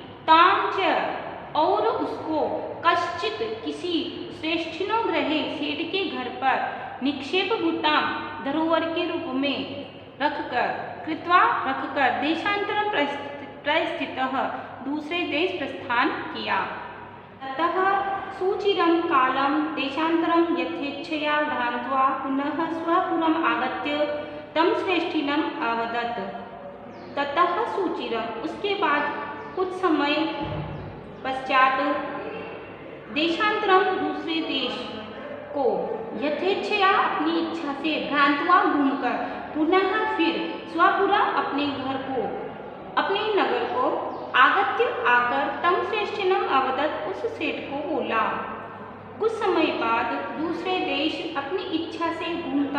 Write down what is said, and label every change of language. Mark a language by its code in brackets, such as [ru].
[hi] ताम च और उसको कश्चित किसी श्रेष्ठिनो ग्रहे सेठ के घर पर निक्षेप भूताम धरोहर के रूप में रखकर देशांतरम प्रस्थितः दूसरे देश प्रस्थान किया। [sa] ततः सुचिरं कालं देशांतरं यथेच्छया भ्रांत्वा पुनः स्वपुरम् आगत्य तं श्रेष्ठिनम् अवदत्। [hi] ततः सुचिरं उसके बाद कुछ समय पश्चात देशांतरम दूसरे देश को यथेच्छया अपनी इच्छा से भ्रांत्वा घूमकर पुनः फिर स्वपुरा अपने घर को अपने नगर को आगत्य आकर तम श्रेष्ठिनम अवदत उस सेठ को बोला। कुछ समय बाद दूसरे देश अपनी इच्छा से घूमता